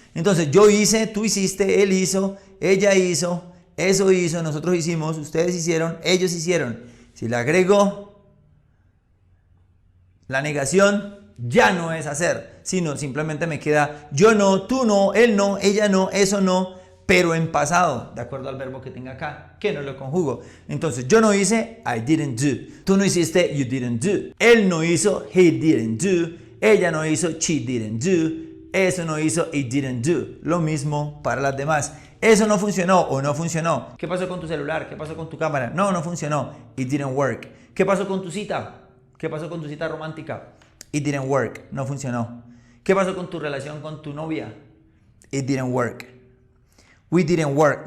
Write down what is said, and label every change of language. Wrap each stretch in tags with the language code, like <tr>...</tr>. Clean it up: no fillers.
<es>Entonces, yo hice, tú hiciste, él hizo, ella hizo, eso hizo, nosotros hicimos, ustedes hicieron, ellos hicieron. Si le agrego la negación, ya no es hacer, sino simplemente me queda yo no, tú no, él no, ella no, eso no, pero en pasado, de acuerdo al verbo que tenga acá, que no lo conjugo. Entonces, yo no hice,</es> <en>I didn't do.</en> <es>Tú no hiciste,</es> <en>you didn't do.</en> <es>Él no hizo,</es> <en>he didn't do.</en> <es>Ella no hizo,</es> <en>she didn't do.</en> <es>Eso no hizo,</es> <en>it didn't do.</en> <es>Lo mismo para las demás. Eso no funcionó o no funcionó. ¿Qué pasó con tu celular? ¿Qué pasó con tu cámara? No, no funcionó.</es> <en>It didn't work.</en> <es>¿Qué pasó con tu cita? ¿Qué pasó con tu cita romántica?</es> <en>It didn't work.</en> <es>No funcionó. ¿Qué pasó con tu relación con tu novia?</es> <en>It didn't work. We didn't work.</en>